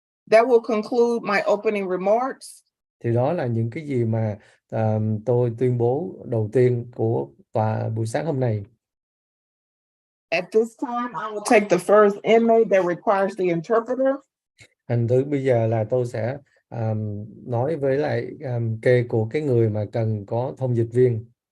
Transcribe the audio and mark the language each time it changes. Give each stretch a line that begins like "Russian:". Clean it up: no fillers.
English: That will conclude my opening remarks.
Vietnamese: Thì đó là những cái gì mà tôi tuyên bố đầu tiên của tòa buổi sáng hôm nay.
English: At this time, I will take the first inmate that requires the interpreter.
Vietnamese: Thành thử bây giờ là tôi sẽ nói với lại kê của cái người mà cần có thông dịch viên.